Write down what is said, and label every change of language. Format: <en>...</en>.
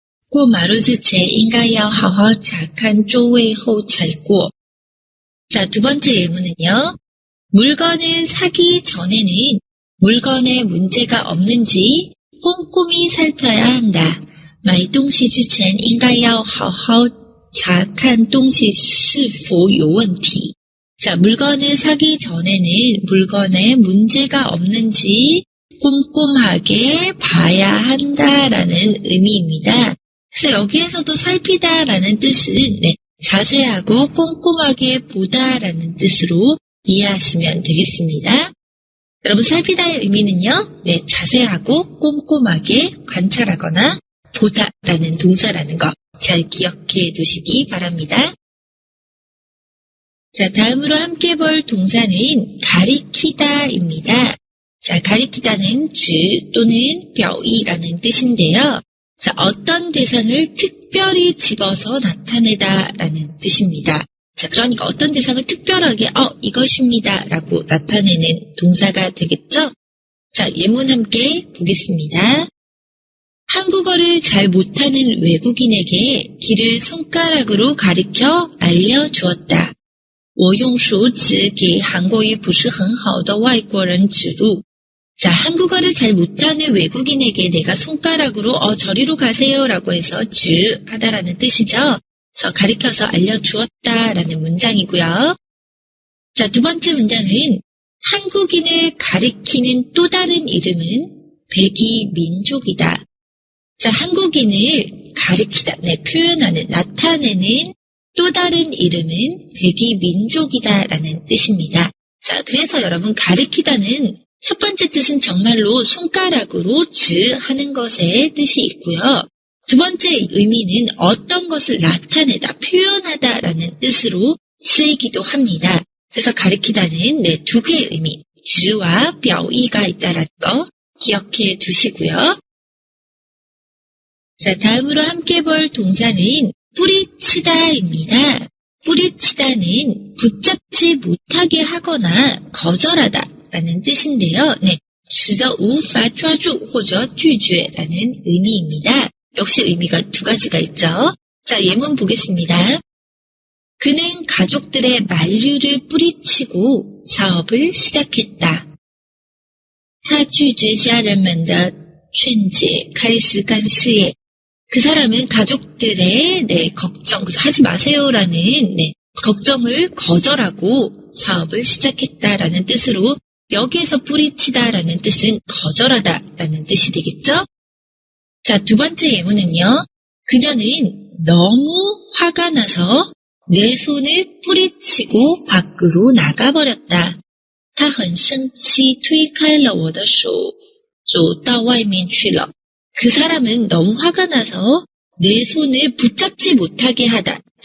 <zh>过马路之前应该要好好查看周围后才过.</zh> <ko>자, 두 번째 예문은요. 물건을 사기 전에는 물건에 문제가 없는지 꼼꼼히 살펴야 한다.</ko> <zh>买东西之前应该要好好查看东西是否有问题.</zh> <ko>자, 물건을 사기 전에는 물건에 문제가 없는지 꼼꼼하게 봐야 한다라는 의미입니다. 그래서 여기에서도 살피다라는 뜻은 자세하고 꼼꼼하게 보다라는 뜻으로 이해하시면 되겠습니다. 여러분, 살피다의 의미는요, 자세하고 꼼꼼하게 관찰하거나 보다라는 동사라는 거 잘 기억해 두시기 바랍니다. 자, 다음으로 함께 볼 동사는 가리키다입니다. 자, 가리키다는 주 또는 뼈이라는 뜻인데요. 자, 어떤 대상을 특별히 집어서 나타내다라는 뜻입니다. 자, 그러니까 어떤 대상을 특별하게 이것입니다 라고 나타내는 동사가 되겠죠? 자, 예문 함께 보겠습니다. 한국어를 잘 못하는 외국인에게 길을 손가락으로 가리켜 알려주었다.</ko> <zh>我用手指给韩国语不是很好的外国人指路.</zh> <ko>자, 한국어를 잘 못하는 외국인에게 내가 손가락으로 저리로 가세요라고 해서 하다라는 뜻이죠. 그래서 가리켜서 알려주었다라는 문장이고요. 자, 두 번째 문장은 한국인을 가리키는 또 다른 이름은 백이 민족이다. 자, 한국인을 가리키다, 표현하는, 나타내는 또 다른 이름은 백이 민족이다라는 뜻입니다. 자, 그래서 여러분 가리키다는 첫 번째 뜻은 정말로 손가락으로 하는 것의 뜻이 있고요. 두 번째 의미는 어떤 것을 나타내다, 표현하다라는 뜻으로 쓰이기도 합니다. 그래서 가리키다는 두 개의 의미, 주와 뼈이가 있다라는 거 기억해 두시고요. 자, 다음으로 함께 볼 동사는 뿌리치다입니다. 뿌리치다는 붙잡지 못하게 하거나 거절하다라는 뜻인데요.</ko> <zh>使得无法抓住或者拒绝</zh> <ko>라는 의미입니다. 역시 의미가 두 가지가 있죠. 자, 예문 보겠습니다. 그는 가족들의 만류를 뿌리치고 사업을 시작했다.</ko> <zh>他拒绝家人们的劝解开始干事业.</zh> <ko>그 사람은 가족들의 걱정, 하지 마세요라는 걱정을 거절하고 사업을 시작했다라는 뜻으로 여기에서 뿌리치다라는 뜻은 거절하다라는 뜻이 되겠죠? 자, 두 번째 예문은요. 그녀는 너무 화가 나서 내 손을 뿌리치고 밖으로 나가버렸다.</ko> <zh>她很生气推开了我的手走到外面去了.</zh> <ko>그 사람은 너무 화가 나서 내 손을 붙잡지 못하게 하다.</ko>